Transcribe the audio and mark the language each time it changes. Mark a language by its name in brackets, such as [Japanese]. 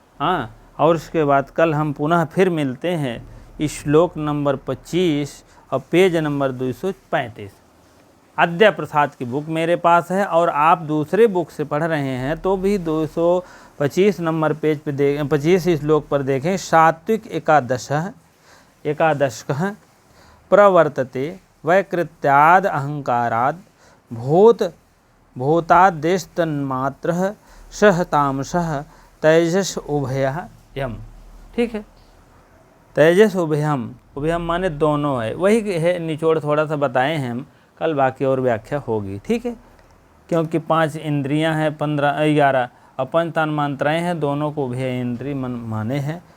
[Hindi] हाँ, और उसके बाद कल हम पुनः फिर मिलते हैं श्लोक नंबर 25 और पेज नंबर 235। अद्य प्रसाद की बुक मेरे पास है और आप दूसरे बुक से पढ़ रहे हैं तो भी 225 नंबर पेज पे 25 श्लोक पर देखें। [Sanskrit] सात्विक एकादश प्रवर्तते वैकृत्याद अहंकाराद भूतादेशतन्मात्रः सह तामसः तेजस उभयः यम। [Hindi] ठीक है, तेजस उभयम, उभयम माने दोनों है। वही है निचोड़ थोड़ा सा बताए हैं हम, कल बाकी और व्याख्या होगी। ठीक है, क्योंकि 5 इंद्रियां हैं, 11 और 5 तन्मात्राएँ हैं, दोनों को उभय इंद्रिय माने हैं।